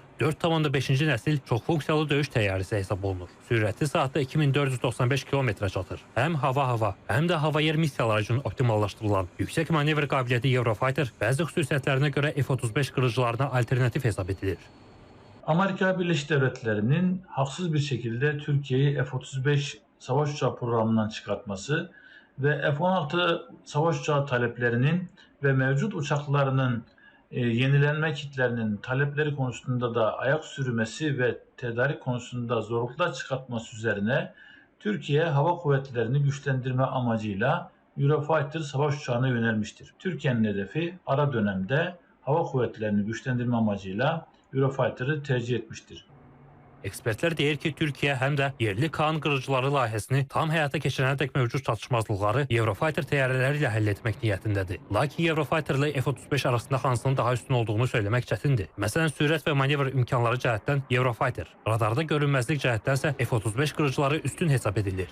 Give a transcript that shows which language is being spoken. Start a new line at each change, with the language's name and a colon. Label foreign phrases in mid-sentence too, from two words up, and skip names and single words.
Azerbaijani: 4,5-ci nəsil çoxfunksiyalı döyüş təyyarəsi hesab olunur. Sürəti saatda 2495 km çatır. Həm hava-hava, həm də hava-yer missiyaları üçün optimallaşdırılan yüksək manevr qabiliyyəti Eurofighter bəzi xüsusiyyətlərinə görə F-35 qırıcılarına alternativ hesab edilir.
Turkish: Amerika Birleşik Devletleri'nin haksız bir şekilde Türkiye'yi F-35 savaş uçağı programından çıkartması ve F-16 savaş uçağı taleplerinin ve mevcut uçaklarının yenilenme kitlerinin talepleri konusunda da ayak sürmesi ve tedarik konusunda zorluklar çıkartması üzerine Türkiye Hava Kuvvetleri'ni güçlendirme amacıyla Eurofighter savaş uçağına yönelmiştir. Türkiye'nin hedefi ara dönemde Hava Kuvvetleri'ni güçlendirme amacıyla Eurofighter'ı tercih etmiştir.
Azerbaijani: Ekspertlər deyir ki, Türkiyə həm də yerli KAAN qırıcıları layihəsini tam həyata keçirənədək mövcud çatışmazlıqları Eurofighter təyyarələri ilə həll etmək niyyətindədir. Lakin Eurofighter ilə F-35 arasında hansının daha üstün olduğunu söyləmək çətindir. Məsələn, sürət və manevr imkanları cəhətdən Eurofighter, radarda görünməzlik cəhətdənsə F-35 qırıcıları üstün hesab edilir.